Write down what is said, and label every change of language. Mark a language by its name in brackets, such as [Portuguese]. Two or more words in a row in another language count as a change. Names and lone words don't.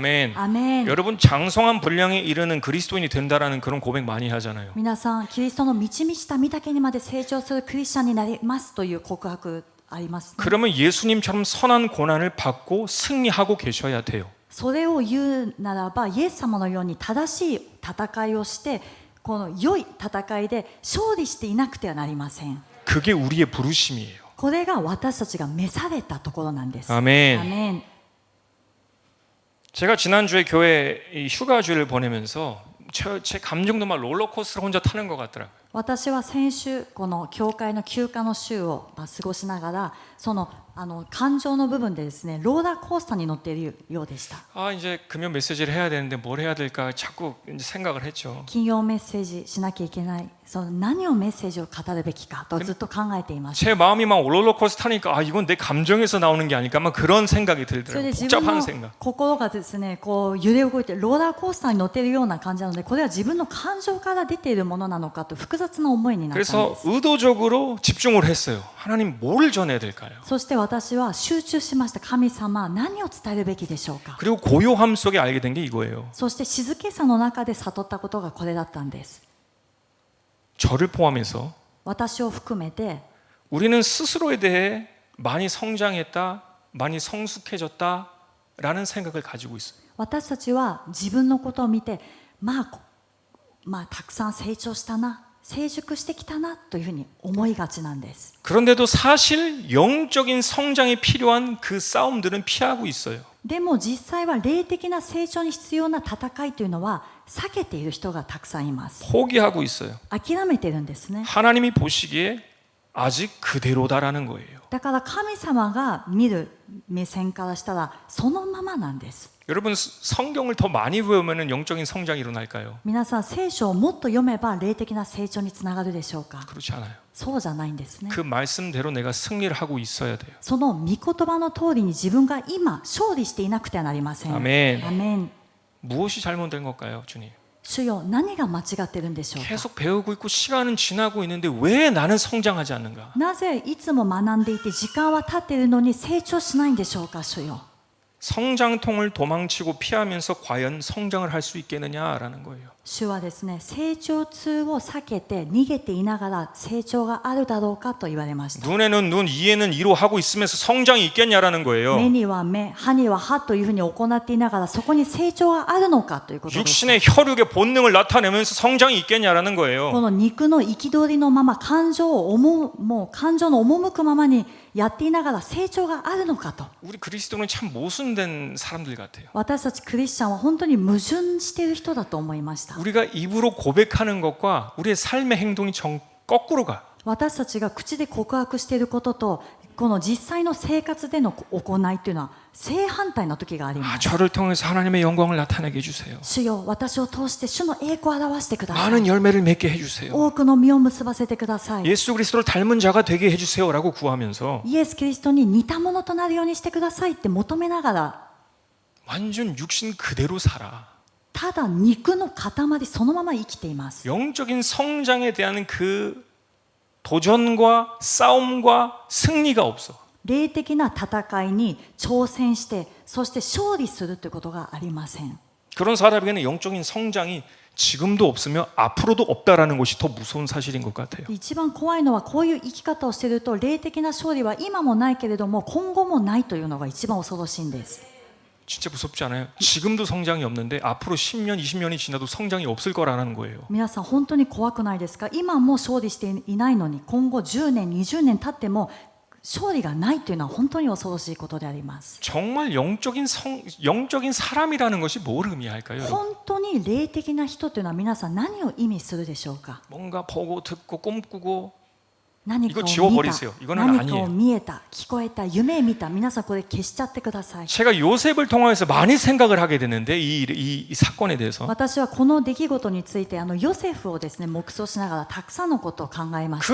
[Korean] 아멘. [Japanese] アメン。 [Korean] 여러분 장성한 분량에 이르는 그리스도인이 된다라는 그런 고백 많이 하잖아요. [Japanese] 皆さんキリストの満ち満ちた御岳にまで成長するクリスチャンになりますという告白あります、ね、 [Korean] 그러면 예수님처럼 선한 고난을 받고 승리하고 계셔야 돼요. [Japanese] それを言うならばイエス様のように正しい戦いをしてこの良い戦いで勝利していなくてはなりません。 [Korean] 그게 우리의 부르심이에요. [Japanese] これが私たちが召されたところなんです。 [Korean] 아멘. [Japanese] アメン。 [Korean] 제가 지난주에 교회 휴가주를 보내면서 제 감정도 막 롤러코스터를 혼자 타는 것 같더라고요. [Japanese] 私は先週この教会の休暇の週を過ごしながらその感情の部分でですねローラーコースターに乗っているようでした。 [Korean] 아 이제 금요 메시지를 해야 되는데 뭘 해야 될까 자꾸 이제 생각을 했죠. [Japanese] 金曜メッセージしなきゃいけない、その何をメッセージを語るべきかとずっと考えていました。 [Korean] 제 마음이 막 롤러코스터 타니까 아 이건 내 감정에서 나오는 게 아닐까 막 그런 생각이 [Japanese] それ [Korean] 들더라고요. [Japanese] で自分 [Korean] 복잡한 [Japanese] の [Korean] 생각. [Japanese] 心がですねこう揺れ動いてローラーコースターに乗っているような感じなのでこれは自分の感情から出ているものなのかと複雑な思いになったんで [Korean] 그래서 [Japanese] す。 [Korean] 의도적으로 집중을 했어요. 하나님 뭘 전해야 될까요? [Japanese] そして私は集中しました。神様何を伝えるべきでしょうか。 [Korean] 그리고 고요함 속에 알게 된 게 이거예요. [Japanese] そして静けさの中で悟ったことがこれだったんです。 [Korean] 저를 포함해서 [Japanese] 私を含めて [Korean] 우리는 스스로에 대해 많이 성장했다, 많이 성숙해졌다라는 생각을 가지고 있어요. [Japanese] 私たちは自分のことを見てまあたくさん成長したな成熟してきたなというふうに思いがちなんです。 [Korean] 그런데도 사실 영적인 성장이 필요한 그 싸움들은 피하고 있어요. [Japanese] でも実際は霊的な成長に必要な戦いというのは避けている人がたくさんいます。 [Korean] 포기하고 있어요. [Japanese] 諦めてるんですね。 [Korean] 하나님이 보시기에 아직 그대로다라는 거예요. [Japanese] だから神様が見る目線からしたらそのままなんです。 [Korean] 여러분 성경을 더 많이 배우면 영적인 성장이 일어날까요? [Japanese] 皆さん聖書をもっと読めば霊的な成長につながるでしょうか。 [Korean] 그렇지 않아요. [Japanese] そうじゃないんですね。 [Korean] 그 말씀대로 내가 승리를 하고 있어야 돼요. [Japanese] その御言葉の通りに自分が今勝利していなくてはなりません。アメン。アメン。 [Korean] 무엇이 잘못된 걸까요, 주님? [Japanese] 主よ、何が間違ってるんでしょうか。 [Korean] 계속 배우고 있고 시간은 지나고 있는데 왜 나는 성장하지 않는가? [Japanese] なぜいつも学んでいて時間は経っているのに成長しないんでしょうか、主よ。 [Korean] 성장통을 도망치고 피하면서 과연 성장을 할 수 있겠느냐라는 거예요. [Japanese] 主はですね、成長痛を避けて逃げていながら成長があるだろうかと言われました。 [Korean] 눈에는 눈, 이에는 이로 하고 있으면서 성장이 있겠냐라는 [Japanese] 目 [Korean] 거예요. [Japanese] には目、歯には歯というふうに行っていながらそこに成長があるのかということです。 [Korean] 육신의 혈육의 본능을 나타내면서 성장이 있겠냐라는 [Japanese] こ [Korean] 거예요. [Japanese] の肉の憤りのまま感情の赴くままにやっていながら成長があるのかと。 [Korean] 우리 그리스도는 참 모순된 사람들 같아요. [Japanese] 私たちクリスチャンは本当に矛盾している人だと思いました。 [Korean] 우리가 입으로 고백하는 것과 우리의 삶의 행동이 거꾸로 가. [Japanese] 私たちが口で告白していることとこの実際の生活での行いというのは正反対の時があります。 [Korean] 저를 통해서 하나님의 영광을 나타내게 해주세요. [Japanese] 主よ、私を通して主の栄光を表してください。 [Korean] 많은 열매를 맺게 해주세요. [Japanese] 多くの実を結ばせてください。 [Korean] 예수 그리스도를 닮은 자가 되게 해주세요라고 구하면서 [Japanese] イエス・キリストに似たものとなるようにしてくださいって求めながら [Korean] 완전 육신 그대로 살아. [Japanese] ただ肉の塊そのまま生きています。 [Korean] 영적인 성장에 대한 그 도전과 싸움과 승리가 없어. [Japanese] 霊的な戦いに挑戦してそして勝利するということがありません。 [Korean] 그런 사람에게는 영적인 성장이 지금도 없으며 앞으로도 없다라는 것이 더 무서운 사실인 것 같아요. [Japanese] 一番怖いのはこういう生き方をしていると霊的な勝利は今もないけれども今後もないというのが一番恐ろしいんです。 [Korean] 진짜 무섭지 않아요? 지금도 성장이 없는데 앞으로 10년, 20년이 지나도 성장이 없을 거라는 거예요. [Japanese] 皆さん本当に怖くないですか？今も勝利していないのに今後10年20年経っても勝利がないというのは本当に恐ろしいことであります。 [Korean] 정말 영적인 사람이라는 것이 뭘 의미할까요? [Japanese] 本当に霊的な人というのは皆さん何を意味するでしょうか？ [Korean] 뭔가 보고 듣고 꿈꾸고 [Japanese] 何か [Korean] 이거 [Japanese] を [Korean] 지워버리세요. [Japanese] 見た、 [Korean] 이거는 [Japanese] 何か [Korean] 아니에요. [Japanese] を見えた、聞こえた、夢見た、皆さんこれ消しちゃってください。 [Korean] 제가 요셉을 통해서 많이 생각을 하게 됐는데 이 사건에 대해서 [Japanese] 私はこの出来事についてヨセフをですね黙想しながらたくさんのことを考えまし